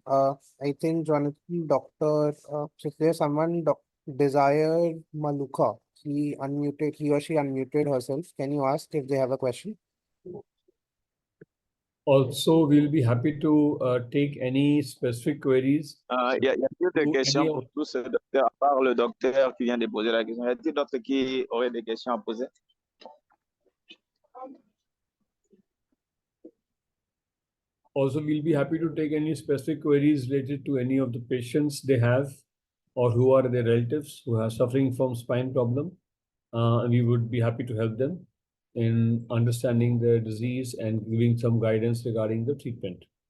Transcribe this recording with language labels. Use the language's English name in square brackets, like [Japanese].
[English] I think Jonathan, Doctor, if there's someone, Desire Maluka, he or she unmuted herself. Can you ask if they have a question? Also, we'll be happy to take any specific queries. [French] Y a-t-il des questions pour tous ces docteurs, à part le docteur qui vient de poser la question? Y a-t-il d'autres qui auraient des questions à poser? [English] Also, we'll be happy to take any specific queries related to any of the patients they have or who are their relatives who are suffering from spine problem. And we would be happy to help them. in understanding the disease and giving some guidance regarding the treatment.